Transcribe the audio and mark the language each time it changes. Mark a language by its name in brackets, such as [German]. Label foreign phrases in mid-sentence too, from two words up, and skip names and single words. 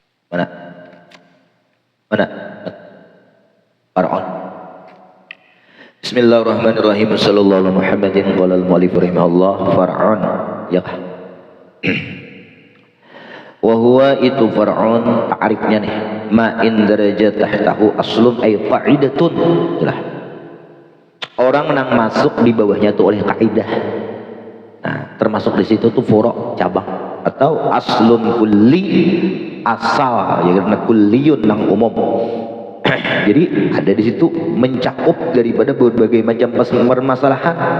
[Banjar] Mana? Mana? Far'un. [Arabic] بسم الله الرحمن الرحيم. صلى الله عليه محمد قال المؤلف رحمه الله فرع. [Banjar] Ya. [Arabic] وهو [Banjar] itu far'un ta'rifnya nih. [Arabic] ما اندرج تحته أصل أي قاعدة. Jelas. [Banjar] Orang yang masuk di bawahnya itu oleh kaidah. Nah, termasuk di situ tuh furu' cabang atau [Arabic] أصل كلي [Banjar] asal ya karena kulliyun nang umum. Jadi ada di situ mencakup daripada berbagai macam permasalahan.